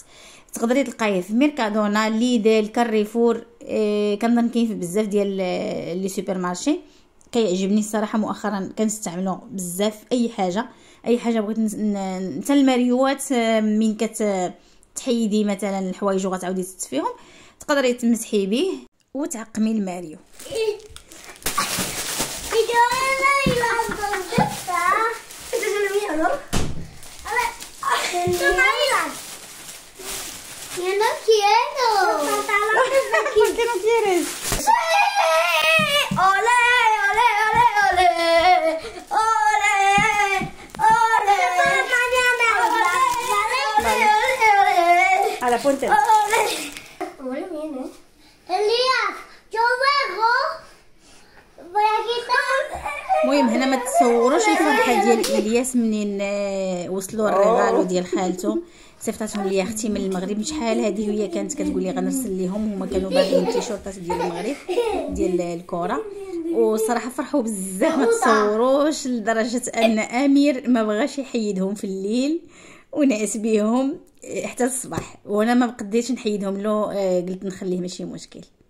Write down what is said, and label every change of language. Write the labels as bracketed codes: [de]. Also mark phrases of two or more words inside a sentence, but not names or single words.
[ar] تقدري تلقايه في ميركادونا، ليدل، كاريفور، كنظن كاين في بزاف ديال [fr] les super marchés. [ar] كيعجبني الصراحه مؤخرا كنستعملو بزاف. اي حاجه بغيت حتى الماريوات من تحيدي مثلا الحوايج وغتعاودي تطفيهم تقدري تمسحي به وتعقمي الماريو. [es] Yo no quiero. ¿Por qué no quieres? Ole, ole, ole, ole. Ole, ole. Mañana. Ole, ole, ole. Ahora ponte. Ole. Huele bien, Elías, yo luego voy a quitar. [ar] المهم هنا ما تصوروش الفرحه ديال الياس منين وصلوا الرغالو ديال خالته. صيفطاتهم ليا اختي من المغرب شحال هذه، وهي كانت كتقول لي غنرسل ليهم، هما كانوا باغيين التيشيرطات ديال المغرب ديال الكره، وصراحه فرحوا بزاف ما تصوروش، لدرجه ان امير ما بغاش يحيدهم في الليل ونعس بيهم حتى الصباح، وانا ما بقديتش نحيدهم له، قلت نخليه ماشي مشكل.